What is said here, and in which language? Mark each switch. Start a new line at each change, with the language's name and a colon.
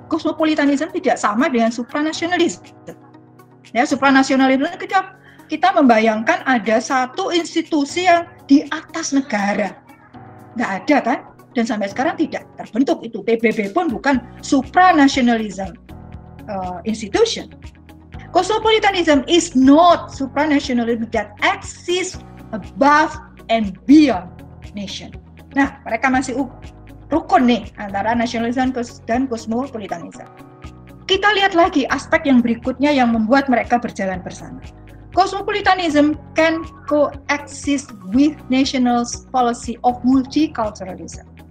Indonesian: Cosmopolitanism tidak sama dengan supranationalism. Ya, supranationalism kita membayangkan ada satu institusi yang di atas negara. Nggak ada kan? Dan sampai sekarang tidak terbentuk itu. PBB pun bukan supranationalism institution.
English: Cosmopolitanism is not supranationalism that exists above and beyond nation.
Indonesian: Nah, mereka masih rukun nih antara nasionalisme dan cosmopolitanism. Kita lihat lagi aspek yang berikutnya yang membuat mereka berjalan bersama.
English: Cosmopolitanism can coexist with national policy of multiculturalism.